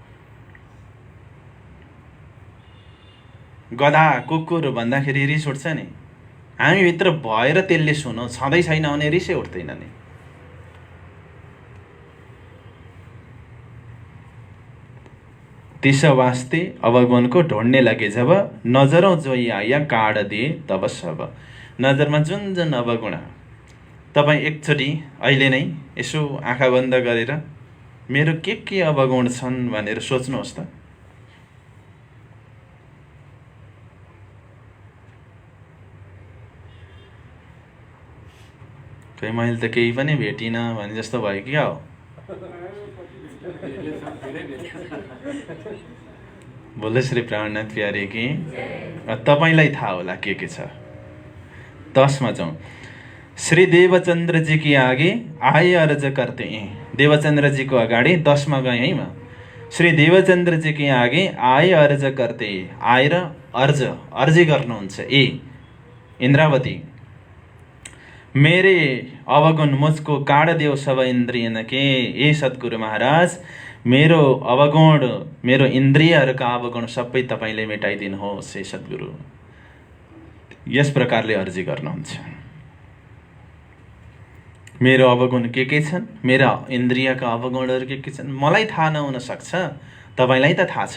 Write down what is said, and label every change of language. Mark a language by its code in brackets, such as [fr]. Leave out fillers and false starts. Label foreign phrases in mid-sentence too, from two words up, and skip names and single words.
[ne] गधा कुकुर भन्दाखेरि रिस उठ्छ नि, हामीभित्र भएर त्यसले सुनौ, छँदै छैन भने रिसै उठ्दैन नि। [hi] तिस वास्ते अवगुण को ढोड्ने लगे जब, नजरौँ जोई आया काड दिए तब सब। [ne] नजरमा जुन जुन अवगुण, तपाईँ एकचोटि अहिले नै यसो आँखा बन्द गरेर मेरो के अवगुण छन् भनेर सोच्नुहोस् त। खै मैले त केही पनि भेटिनँ भने जस्तो भयो क्या हो। [hi] बोलो श्री प्राणनाथ प्यारे कि [ne] तपाईँलाई थाहा होला के छ। 10 मा जाउँ। [hi] श्री देवचंद्र जी की आगे आए अर्ज करते हैं। [ne] देवचंद्र जी को अगाडि 10 मा गएँ है म। [hi] श्री देवचंद्र जी की आगे आए अर्ज करते, [ne] आएर अर्जी गर्नुहुन्छ। ए इन्द्रावती, [hi] मेरे अवगुण मुझको काट देव सब इन्द्रियन के। [ne] ए सद्गुरु महाराज, मेरो अवगुण, मेरो इन्द्रियहरूका अवगुण सबै तपाईँले मेटाइदिनुहोस् हे सद्गुरु। यस प्रकारले अर्जी गर्नुहुन्छ। मेरो अवगुण के छन्, मेरा इन्द्रियका अवगुणहरू के छन्, मलाई थाहा नहुन सक्छ, तपाईँलाई त थाहा छ।